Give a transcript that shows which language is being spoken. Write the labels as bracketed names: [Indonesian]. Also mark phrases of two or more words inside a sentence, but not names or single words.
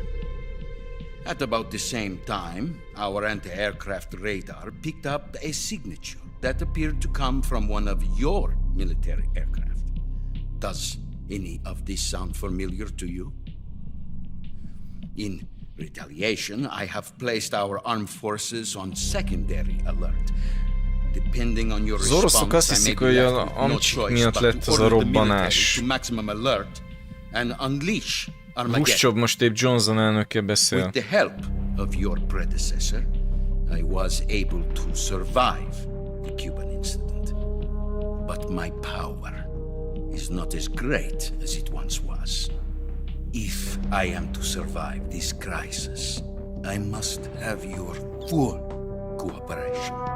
[English] At about the same time, our anti-aircraft radar picked up a signature that appeared to come from one of your military aircraft. Does any of this sound familiar to you? In retaliation, I have placed our armed forces on secondary alert. Depending on your [Hungarian] Az oroszok azt [English] response, I may [Hungarian] hiszik, [English] be [Hungarian] hogy [English] left [Hungarian] a [English] with no [Hungarian] amcsik [English] choice [Hungarian] miatt [English] but [Hungarian] lett [English] to [Hungarian] az a [English] order the military [Hungarian] robbanás. [English] to maximum alert and unleash Armageddon. [Hungarian] Khrushchev most épp Johnson elnöke beszél. [English] With the help of your predecessor, I was able to survive the Cuban incident. But my power is not as great as it once was. If I am to survive this crisis, I must have your full cooperation.